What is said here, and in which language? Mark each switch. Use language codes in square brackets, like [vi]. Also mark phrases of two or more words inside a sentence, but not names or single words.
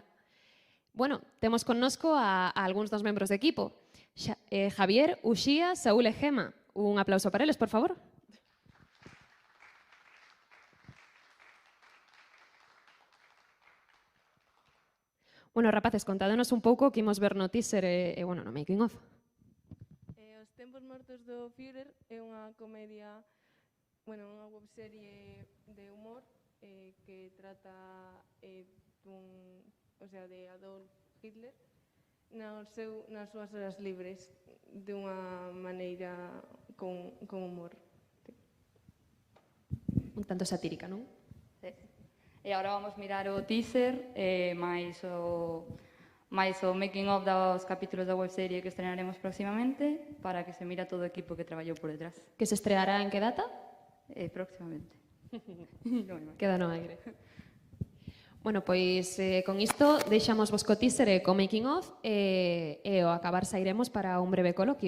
[gl] Bueno, temos connosco a algúns dos membros do equipo. Javier, Uxía, Saúl e Gema. Un aplauso para eles, por favor. Bueno, rapaces, contádenos un pouco que imos ver no teaser e bueno, no [en] making of. [gl] Os tempos mortos do Führer é unha comedia, bueno, unha webserie de humor que trata de Adolf Hitler nas súas horas libres dunha maneira con humor. Un tanto satírica, non? Sí. E agora vamos mirar o teaser máis o [en] making of [gl] dos capítulos da webserie que estrenaremos próximamente para que se mira todo o equipo que traballou por detrás. Que se estreará en que data? Próximamente. Queda no aire. Bueno, pois con isto deixamos vos co teaser e co [en] making of [gl] e ao acabar sairemos para un breve coloquio.